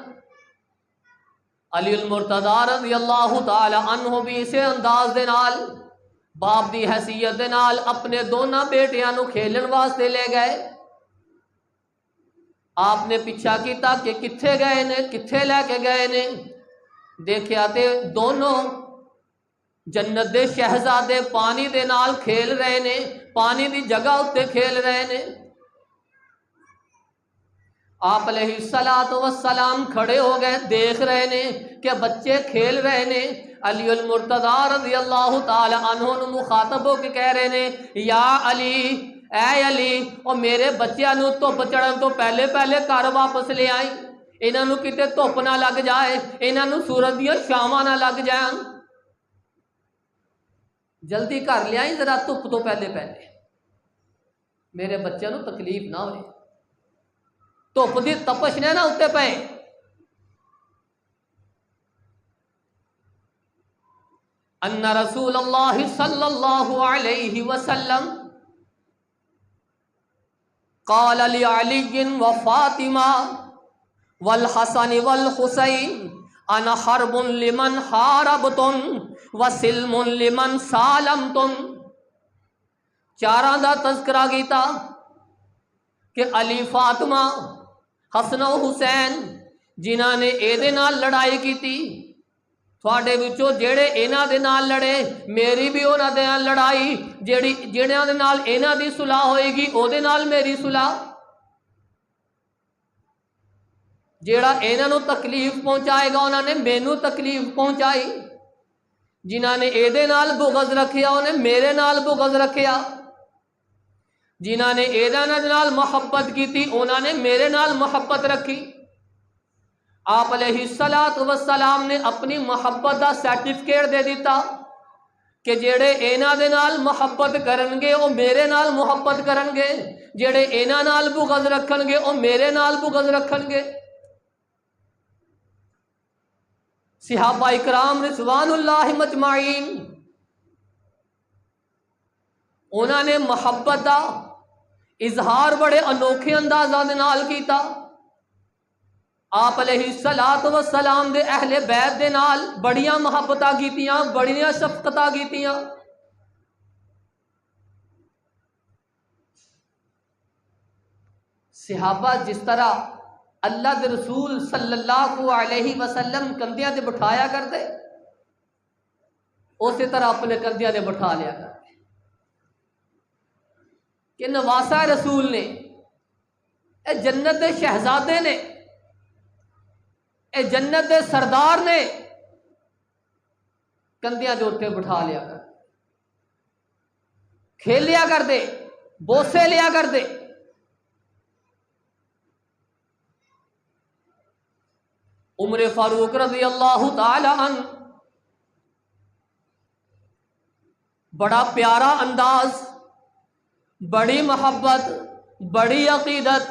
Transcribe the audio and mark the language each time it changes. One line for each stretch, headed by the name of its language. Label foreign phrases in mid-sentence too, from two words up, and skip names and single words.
Punjabi: علی المرتضیٰ
Arabic: رضی اللہ تعالی عنہ
Punjabi: بھی اسے انداز دے نال باپ دی حیثیت دے نال اپنے دونوں بیٹیاں نو کھیلن واسطے لے گئے۔ آپ نے پیچھا کیتا کہ کتھے گئے نے، کتھے لے کے گئے نے، دیکھیا تے دونوں جنت دے شہزادے پانی دے نال کھیل رہے نے، پانی دی جگہ اتے کھیل رہے نے۔ آپ
Arabic: علیہ الصلوۃ والسلام
Punjabi: کھڑے ہو گئے، دیکھ رہے نے کہ بچے کھیل رہے نے۔ علی المرتضیٰ
Arabic: رضی اللہ تعالی عنہ
Punjabi: نو مخاطب ہو کے کہہ رہے نے یا علی، اے علی، او میرے بچیاں نو دھوپ چڑھن تو پہلے پہلے گھر واپس لے آئی، انہاں نو کتے دھوپ نہ لگ جائے، انہاں نو سورج دیاں چھاواں نہ لگ جائیں، جلدی گھر لے آئی ذرا دھوپ تو پہلے پہلے، میرے بچیاں نو تکلیف نہ ہوئے، دھوپ دی تپش نے نہ اتے پے۔
Arabic: ان رسول اللہ صلی اللہ علیہ وسلم قال لعلی وفاطمہ والحسن والحسین انا حرب لمن حاربتم وسلم لمن سالمتم،
Punjabi: چاراں دا تذکرہ کیتا کہ علی فاطمہ حسن و حسین جنہاں نے اے دے نال لڑائی کیتی، تھوڑے وچوں جڑے انہاں دے نال لڑے، میری بھی انہاں دے نال لڑائی، جڑیاں دے نال انہاں دی صلح ہوئے گی او دے نال میری صلح، جیڑا انہاں نو تکلیف پہنچائے گا انہاں نے مینوں تکلیف پہنچائی، جنہاں نے اے دے نال بغض رکھیا انہیں میرے نال بغض رکھیا، جنہاں نے اے دے نال محبت کی تھی انہاں نے میرے نال محبت رکھی۔ آپ
Arabic: علیہ الصلوۃ والسلام
Punjabi: نے اپنی محبت دا سرٹیفکیٹ دے دیتا کہ جڑے انہاں دے نال محبت کرن گے او میرے نال محبت کرن گے، جڑے انہاں نال بغض رکھن گے او میرے نال بغض رکھن گے۔ صحابہ اکرام
Arabic: رضوان اللہ مجمعین
Punjabi: انہاں نے محبت دا اظہار بڑے انوکھے اندازہ دے نال کیتا۔ آپ
Arabic: علیہ الصلوۃ والسلام
Punjabi: دے اہل بیت دے نال بڑیاں محبتاں کیتیاں، بڑیاں شفقتاں کیتیاں۔ صحابہ جس طرح اللہ دے رسول
Arabic: صلی اللہ علیہ وسلم
Punjabi: کندھیاں تے بٹھایا کرتے، اسی طرح اپنے کندھیاں تے بٹھا لیا کرتے کہ نواسا رسول نے، اے جنت دے شہزادے نے، اے جنت دے سردار نے، کندھیاں دے اوتے بٹھا لیا کر، کھیل لیا کر دے، بوسے لیا کر دے۔ عمر فاروق
Arabic: رضی اللہ تعالی عنہ
Punjabi: بڑا پیارا انداز، بڑی محبت، بڑی عقیدت۔